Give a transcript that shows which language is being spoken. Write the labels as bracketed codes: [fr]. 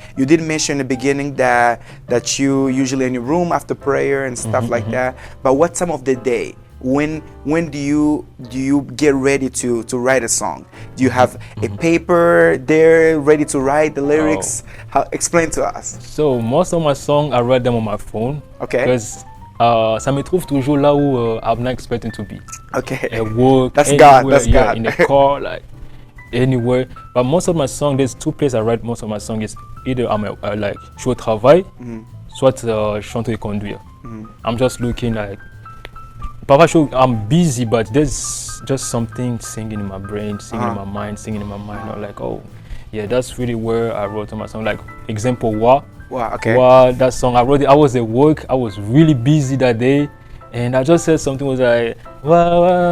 [en] You did mention in the beginning that you usually in your room after prayer and stuff like that. But what time of the day? When do you get ready to write a song? Do you have a paper there ready to write the lyrics? Explain to us. So most of my songs, I write them on my phone. Okay. Because ça me trouve toujours là où I'm not expecting to be. Okay. At work, that's anywhere, God. That's God. In the car, like anywhere. But most of my songs, there's two places I write most of my songs. [fr] Is either I'm like je suis au travail, soit je suis en train de conduire. [en] I'm just looking like. Parfois I'm busy, but there's just something singing in my brain, singing in my mind. I'm like, oh, yeah, that's really where I wrote my song. Like example, Wow, okay. Wow, that song I wrote it. I was at work. I was really busy that day, and I just said something was like, wow.